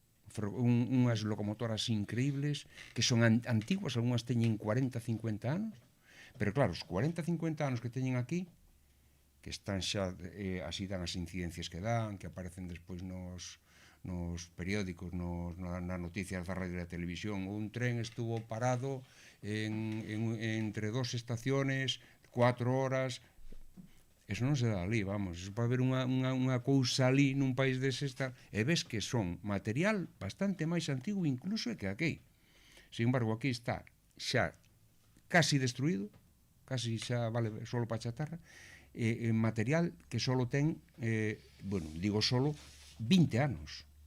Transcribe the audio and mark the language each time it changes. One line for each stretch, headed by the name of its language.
Galician: Unhas locomotoras increíbles que son antiguas, algunhas teñen 40, 50 anos, pero claro, os 40, 50 anos que teñen aquí, que están xa, así dan as incidencias que dan, que aparecen despois nos periódicos, nas noticias da radio e da televisión.
Spanish: Un tren estuvo parado entre dos estaciones 4 horas.
Galician: Eso non se dá ali, vamos. Eso pode haber unha cousa ali nun país dese e ves que son material bastante máis antigo incluso que aquí. Sin embargo, aquí está xa casi destruído, casi xa vale solo para chatarra, material que solo ten, bueno, digo solo, 20 anos.